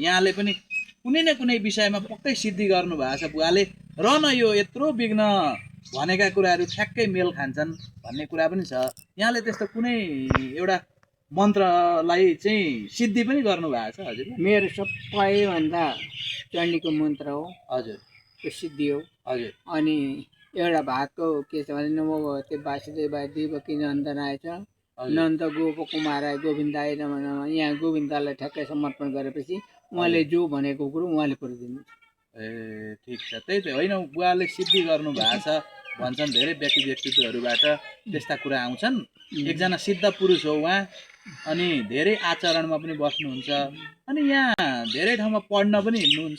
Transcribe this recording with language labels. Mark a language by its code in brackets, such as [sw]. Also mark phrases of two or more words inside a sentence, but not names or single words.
[ne] यहाँले पनि कुनै न कुनै विषयमा पक्कै सिद्धि गर्नु भएको छ बुवाले, र न यो यत्रो विघ्न भनेका कुराहरू ठ्याक्कै मेल खान्छन् भन्ने कुरा पनि छ। यहाँले त्यस्तो कुनै एउटा मन्त्रलाई चाहिँ सिद्धि पनि गर्नु भएको छ? हजुर, मेरो सबैभन्दा चण्डीको मन्त्र हो। हजुर, त्यो सिद्धि हो। हजुर, अनि एउटा भागको के छ भने [sa] नमो भगवते वासुदेवाय देवकी नन्दनाय छ नन्द गोप कुमाराय गोविन्दाय नमः नमः। [ne] यहाँ गोविन्दलाई ठ्याक्कै समर्पण गरेपछि उहाँले जो भनेको कुरो उहाँले पुऱ्याइदिनु। ठिक छ। त्यही त होइन, बुवाले सिद्धि गर्नु भएको छ भन्छन्, धेरै व्यक्तित्वहरूबाट त्यस्ता कुरा आउँछन्। एकजना सिद्ध पुरुष हो उहाँ, अनि धेरै आचरणमा पनि बस्नुहुन्छ, अनि यहाँ धेरै ठाउँमा पढ्न पनि हिँड्नुहुन्छ।